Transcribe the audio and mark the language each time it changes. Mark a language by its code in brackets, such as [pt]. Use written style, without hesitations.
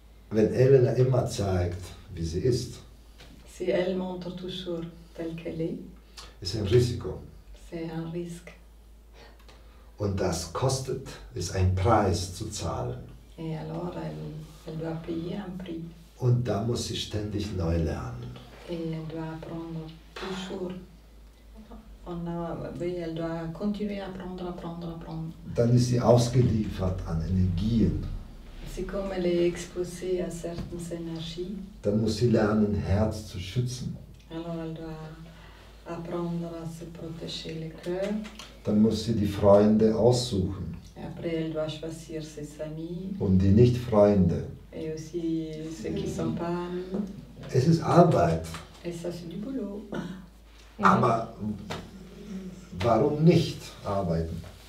[de] Wenn Elena immer zeigt, wie sie ist. [fr] Si elle montre toujours telle qu'elle est. [de] Ist ein Risiko. [fr] C'est un risque. [de] Und das kostet, ist ein Preis zu zahlen. [fr] Et alors elle doit payer un prix. [de] Und da muss sie ständig neu lernen. [fr] Et elle doit apprendre toujours. Elle doit continuer à apprendre. [de] Dann ist sie ausgeliefert an Energien. [fr] C'est comme elle est exposée à certaines énergies. [de] Dann muss sie lernen, Herz zu schützen. [fr] Alors elle doit apprendre à se protéger le cœur. [de] Dann muss sie die Freunde aussuchen. [fr] Et après elle doit choisir ses amis. [de] Und die Nicht-Freunde. [fr] Et aussi ceux qui ne sont pas amis. [de] Es ist Arbeit. [fr] Et ça c'est du boulot. [de] Aber warum nicht arbeiten?